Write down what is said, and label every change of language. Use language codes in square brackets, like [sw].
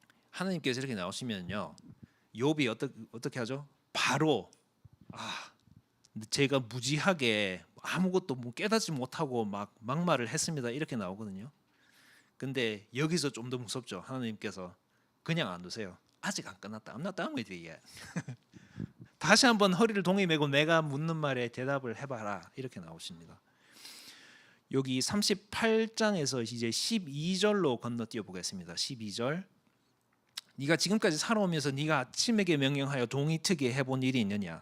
[ko] 하나님께서 이렇게 나오시면요. 욥이 어떻게 하죠? 바로 제가 무지하게 아무것도 깨닫지 못하고 막 막말을 했습니다. 이렇게 나오거든요. 근데 여기서 좀 더 무섭죠. 하나님께서 그냥 안 두세요. 아직 안 끝났다. [en] I'm not done with you yet. [ko] 다시 한번 허리를 동이 메고 내가 묻는 말에 대답을 해봐라. 이렇게 나오십니다. 여기 38장에서 이제 12절로 건너뛰어 보겠습니다. 12절. 네가 지금까지 살아오면서 네가 아침에게 명령하여 동이 트게 해본 일이 있느냐.